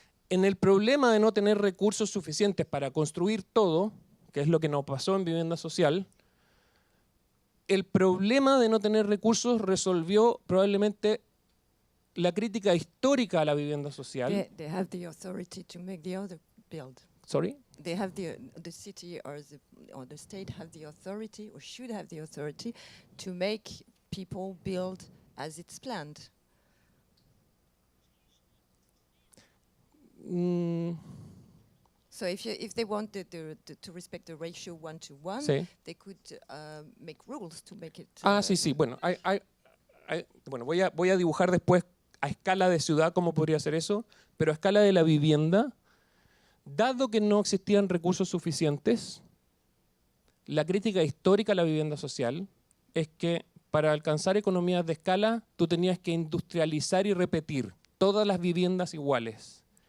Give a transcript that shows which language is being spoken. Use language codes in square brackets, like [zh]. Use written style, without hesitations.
[es] En el problema de no tener recursos suficientes para construir todo, que es lo que nos pasó en vivienda social, el problema de no tener recursos resolvió probablemente la crítica histórica a la vivienda social. [en] They have the authority to make the other build. Sorry? They have the city or the state have the authority or should have the authority to make people build as it's planned. So if they wanted to respect the ratio 1:1, [es] sí. [en] They could make rules to make it. [es] Sí. Bueno, bueno, voy a dibujar después a escala de ciudad cómo podría ser eso, pero a escala de la vivienda, dado que no existían recursos suficientes, la crítica histórica a la vivienda social es que para alcanzar economías de escala tú tenías que industrializar y repetir todas las viviendas iguales.